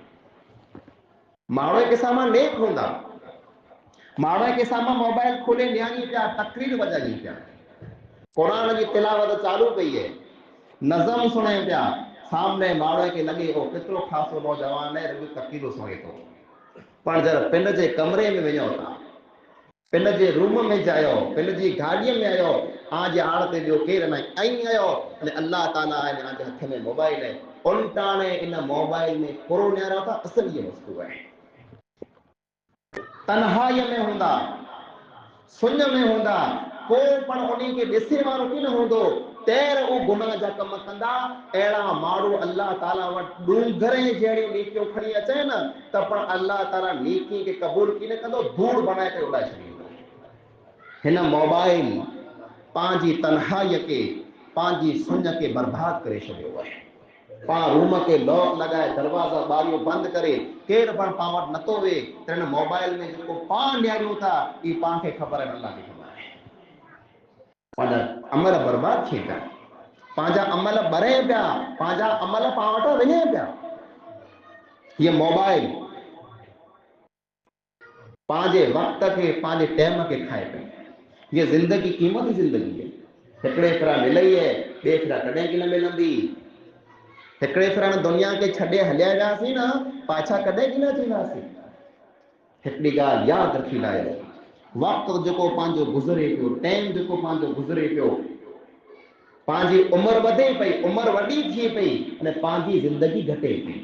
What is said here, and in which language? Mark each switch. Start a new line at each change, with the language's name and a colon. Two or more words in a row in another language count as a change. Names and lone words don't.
Sindhi: माण्हू के साम्हूं नेक हूंदा, माण्हू के साम्हूं मोबाइल खोले निहारी पिया, तकरीर वॼाइनि पिया, क़ुरान जी तिलावत चालू कई है, नज़म सुणे पिया, सामने माण्हू खे लॻे हो केतिरो ख़ासो नौजवान है, रुॻो तकरीरूं सुणे थो। पर जरा पिंड जे कमरे में वञो था, पिंड जे रूम में जायो, पिंड जी गाॾीअ में आयो, आज आड़ ते ॿियो केरु न ऐं आयो अने अल्लाह ताला आहे आज हथ में मोबाइल है, उल्टाणे इन मोबाइल में पुरो निहारो था, असल ये वस्तु है। तन्हाईअ में हूंदा, सुञ में हूंदा, को पण उन्हीं खे ॾिसे वारो की न हूंदो, तैर वो गुनाह जा कम कंदा। अहिड़ा माण्हू अल्लाह ताला वटि डूंगरे जहिड़ियूं नीतियूं खणी अचे न त पण अल्लाह ताला नीति खे क़बूल की न कंदो, धूड़ बनाए करे उॾाए छॾींदो। हिन मोबाइल पंहिंजी तन्हाईअ खे, पंहिंजी सुञ खे बर्बाद करे छॾियो आहे। पाण रूम के लॉक लगाए, दरवाजा बारियूं बंदि करे, केरु पण पाण वटि नथो वे, त हिन मोबाइल में जेको पाण निहारियूं था ई पाण खे ख़बर आहे, अल्लाह खे ख़बर आहे। पंहिंजा अमल बर्बाद थिए पिया, पंहिंजा अमल ॿरे पिया, पंहिंजा अमल पाण वटां वञे पिया। हीअ मोबाइल पंहिंजे वक़्त खे, पंहिंजे टाइम खे खाए पई। हीअ ज़िंदगी क़ीमती ज़िंदगी है। हिकिड़े फिरा मिलई है, ॿिए फिरा कॾहिं की न मिलंदी। हिकिड़े फिरा दुनिया के छॾे हलिया वियासीं न, पाछा कॾहिं की न थींदासीं। हिकिड़ी ॻाल्हि यादि रखी लाहियो, वक्त जो पांजो गुज़रे पियो, टाइम जो पांजो गुज़रे पियो, पांजी उम्र वधे पई, उम्र वडी थी पई अने पांजी जिंदगी घटे पई।